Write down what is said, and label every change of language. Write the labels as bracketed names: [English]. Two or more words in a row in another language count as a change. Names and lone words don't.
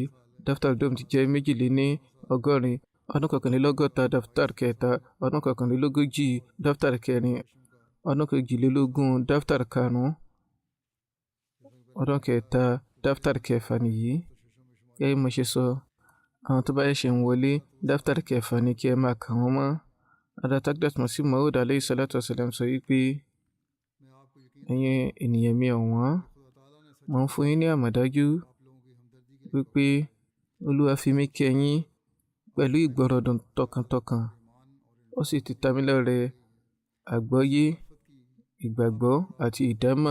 [Yoruba] Daftar Dome ti jẹ́ 82, ọdún 61 Daftar kẹta, ọdún 41 Daftar kẹrin, ọdún 22 Daftar karùn-ún, ọdún kẹta Daftar kẹfà nìyí. Gẹ́gẹ́ bí mo ṣe sọ, àwọn tó bá ṣe ń wọlé Daftar kẹfà ni kí ẹ máa kà wọ́n mọ́. Adatagdat Masih Maud [Arabic] عليه الصلاة والسلام [Yoruba] sọ wípé ẹ̀yin ènìyàn mi ọ̀wọ́n, mo ń fún yín ní àmọ̀dájú wípé Olúwa fi mí kẹ́ yín pẹ̀lú ìgbọ́rọ̀dùn tọkàntọkàn. Ó sì ti ta mí lọ́rẹ àgbọ́yé, ìgbàgbọ́ àti ìdámọ̀.